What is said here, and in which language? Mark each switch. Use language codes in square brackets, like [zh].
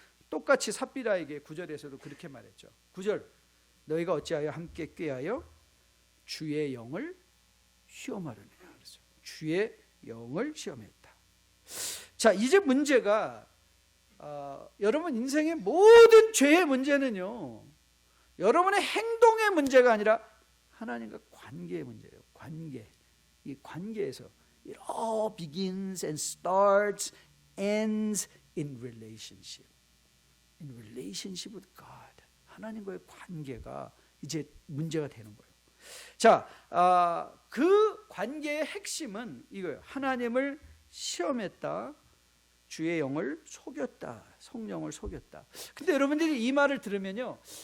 [ko] 똑같이 삽비라에게 9절에서도 그렇게 말했죠. 9절 너희가 어찌하여 함께 꾀하여 주의 영을 시험하려느냐 그랬어요. 주의 영을 시험했다. 자 이제 문제가 여러분 인생의 모든 죄의 문제는요 여러분의 행동의 문제가 아니라 하나님과 관계의 문제예요. 관계. 이 관계에서 [en] it all begins and starts, ends in relationship. In relationship with God. [ko] 하나님과의 관계가 이제 문제가 되는 거예요. 자, 그 관계의 핵심은 이거예요. 하나님을 시험했다. 주의 영을 속였다. 성령을 속였다. 근데 여러분들이 이 말을 들으면요.